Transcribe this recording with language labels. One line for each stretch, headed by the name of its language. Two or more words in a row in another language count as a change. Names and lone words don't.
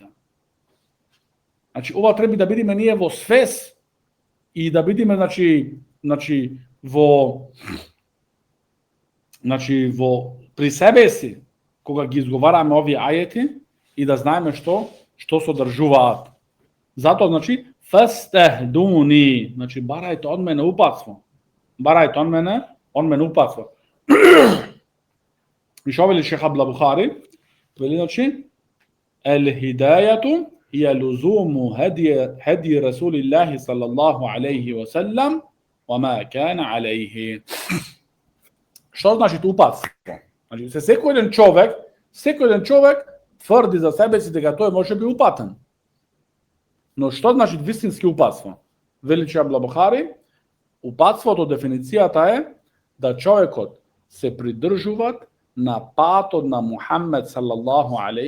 Macedonian: Значи ова треба да бидеме ние во свес и да бидеме, значи во при себе си кога ги изговараме овие ајети и да знаеме што содржуваат. Затоа, значи, фастахдуни, значи барајте од мене упатство. Барајте од мене упатство. И што вели шех Абдул Бухари? Вели, значи,
Arabic: الهداية هي لزوم هدي رسول الله صلى الله عليه وسلم وما كان عليه.
Macedonian: Што значи упатство? Значи се секој еден човек тврди за себе си дека тој може би упатен. Но што значи вистински упатство? Вели Абдул Бухари, упатството дефиницијата е да човекот се придржува на патот на Мухамед
Arabic: صلى الله عليه وسلم.